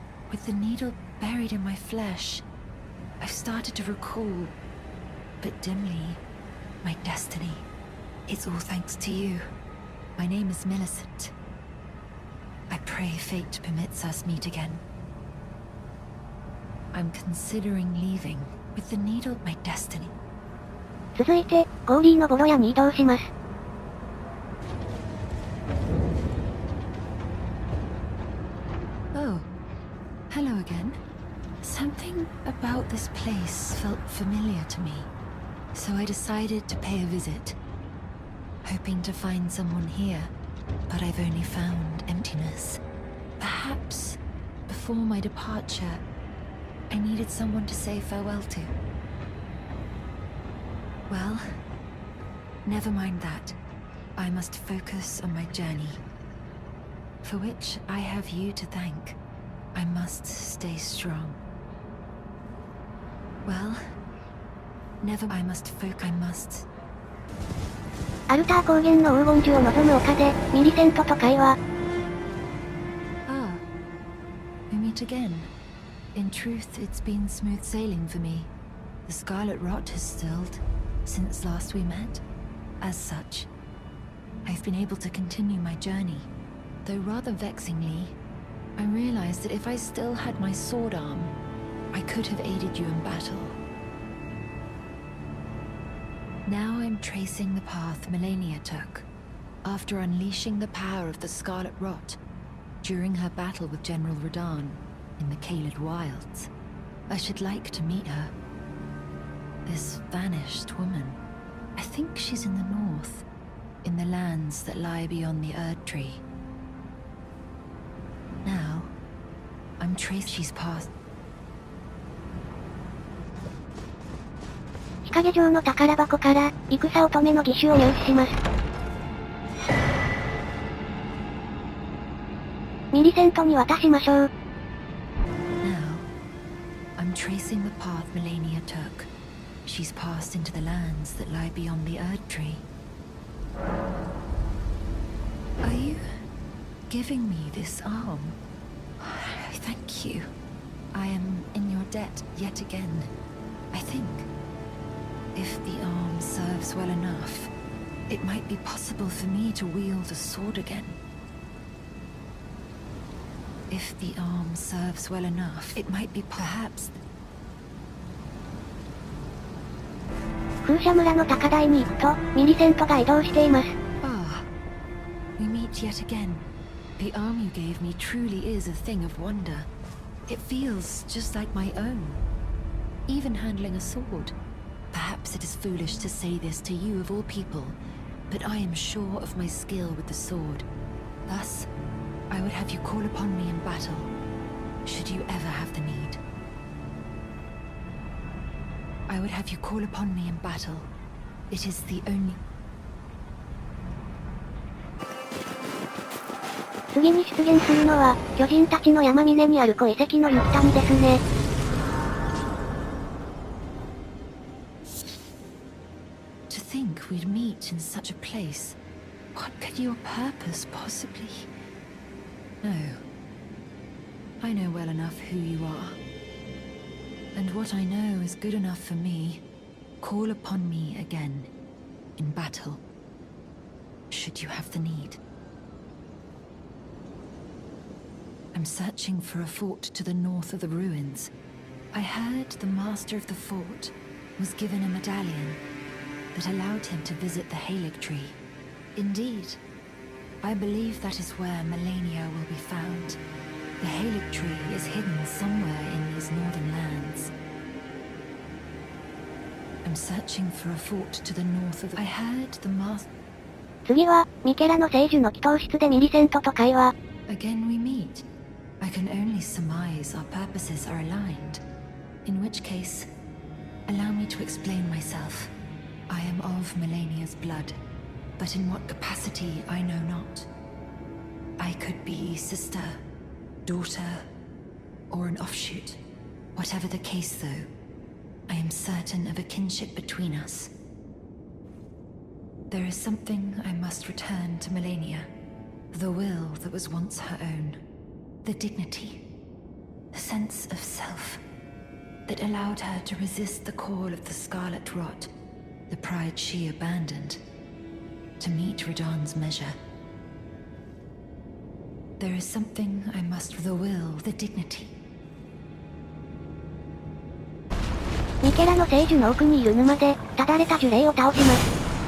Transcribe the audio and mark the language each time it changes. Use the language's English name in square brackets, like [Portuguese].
[English] With the needle buried in my flesh, I've started to recall, but dimly, my destiny. It's all thanks to you. My name is Millicent. I pray fate permits us meet again. I'm considering leaving with the needle my destiny. [Japanese] 続いて、ゴーリーのボロ屋に移動します。 [English] Oh, hello again. Something about this place felt familiar to me, so I decided to pay a visit, hoping to find someone here, but I've only found emptiness. Perhaps, before my departure, I needed someone to say farewell to. Well, never mind that. I must focus on my journey, for which I have you to thank. I must stay strong. Well, never. I must. [Japanese] アルター高原の黄金樹を望む丘で、ミリセントと会話。 [English] Ah, we meet again. In truth, it's been smooth sailing for me. The scarlet rot has stilled since last we met. As such, I've been able to continue my journey. Though rather vexingly, I realized that if I still had my sword arm, I could have aided you in battle. Now I'm tracing the path Malenia took, after unleashing the power of the Scarlet Rot, during her battle with General Radahn in the Caelid Wilds. I should like to meet her. This vanished woman. I think she's in the north, in the lands that lie beyond the Erd Tree. Now, I'm tracing she's passed. [Japanese] 日陰城の宝箱から、戦乙女の義手を入手します。ミリセントに渡しましょう。 [English] Now, I'm tracing the path Malenia took. She's passed into the lands that lie beyond the Erd Tree. Are you giving me this arm? Thank you. I am in your debt yet again. I think, if the arm serves well enough, it might be possible for me to wield a sword again. If the arm serves well enough, it might be perhaps... [Japanese] 風車村の高台に行くと、ミリセントが移動しています。 [English] Ah, we meet yet again. The arm you gave me truly is a thing of wonder. It feels just like my own. Even handling a sword. Perhaps it is foolish to say this to you of all people, but I am sure of my skill with the sword. Thus, I would have you call upon me in battle, should you ever have the need. I would have you call upon me in battle. It is the only... [Japanese] 次に出現するのは、巨人たちの山峰にある古遺跡の雪谷ですね。 [English] To think we'd meet in such a place. What could your purpose possibly... No. I know well enough who you are. And what I know is good enough for me. Call upon me again, in battle, should you have the need. I'm searching for a fort to the north of the ruins. I heard the master of the fort was given a medallion that allowed him to visit the Halig tree. Indeed, I believe that is where Malenia will be found. The Halig tree is hidden somewhere in these northern lands. I'm searching for a fort to the north of the... I heard the master... [Japanese] 次は、ミケラの聖樹の祈祷室でミリセントと会話。 [English] Again we meet. I can only surmise our purposes are aligned. In which case, allow me to explain myself. I am of Malenia's blood, but in what capacity I know not. I could be sister, daughter, or an offshoot. Whatever the case though, I am certain of a kinship between us. There is something I must return to Malenia. The will that was once her own. The dignity, the sense of self, that allowed her to resist the call of the Scarlet Rot, the pride she abandoned, to meet Radahn's measure. There is something I must... The will, the dignity. [Japanese] ミケラの聖樹の奥にいる沼で、ただれた呪霊を倒します。